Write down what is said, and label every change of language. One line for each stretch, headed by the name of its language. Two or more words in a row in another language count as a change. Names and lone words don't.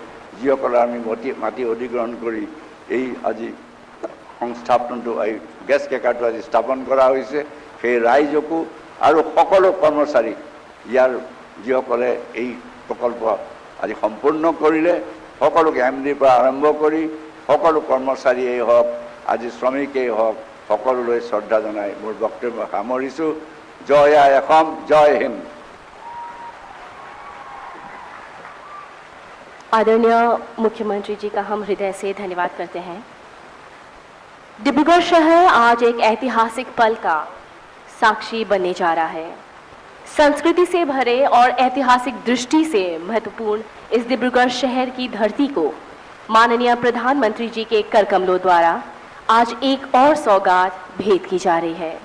Assamese: যিসকলে আমি মাটি অধিগ্ৰহণ কৰি এই আজি সংস্থাপনটো, এই গেছ ক্ৰেকাৰটো আজি স্থাপন কৰা হৈছে, সেই ৰাইজকো আৰু সকলো কৰ্মচাৰী, ইয়াৰ যিসকলে এই প্ৰকল্প আজি সম্পূৰ্ণ কৰিলে, সকলোকে MDৰ পৰা আৰম্ভ কৰি সকলো কৰ্মচাৰীয়েই হওক, আজি শ্ৰমিকেই হওক, সকলোলৈ শ্ৰদ্ধা জনাই মোৰ বক্তব্য সামৰিছোঁ। জয় আই অসম, জয় হিন্দ।
Hindi: आदरणीय मुख्यमंत्री जी का हम हृदय से धन्यवाद करते हैं। डिब्रूगढ़ शहर आज एक ऐतिहासिक पल का साक्षी बनने जा रहा है। संस्कृति से भरे और ऐतिहासिक दृष्टि से महत्वपूर्ण इस डिब्रूगढ़ शहर की धरती को माननीय प्रधानमंत्री जी के करकमलों द्वारा आज एक और सौगात भेंट की जा रही है।